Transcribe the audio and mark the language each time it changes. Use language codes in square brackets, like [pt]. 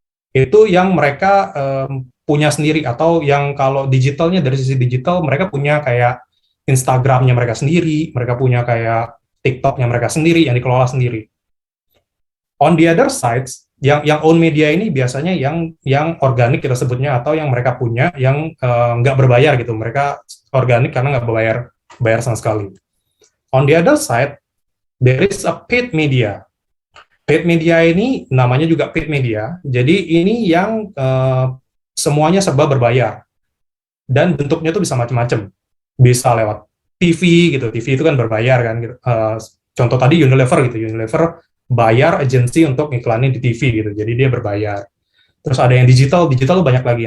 [id] Itu yang mereka punya sendiri, atau yang kalau digitalnya dari sisi digital mereka punya kayak Instagramnya mereka sendiri, mereka punya kayak TikToknya mereka sendiri yang dikelola sendiri. [en] On the other side, [id] yang own media ini biasanya yang organik kita sebutnya, atau yang mereka punya yang nggak berbayar gitu. Mereka organik karena nggak bayar sama sekali. [en] On the other side, there is a paid media. [id] Paid media ini namanya juga paid media. Jadi ini yang semuanya serba berbayar dan bentuknya tuh bisa macam-macam. Bisa lewat TV gitu. TV itu kan berbayar kan. Gitu. Contoh tadi Unilever gitu. Unilever bayar agensi untuk iklanin di TV gitu. Jadi dia berbayar. Terus ada yang digital. Digital tuh banyak lagi.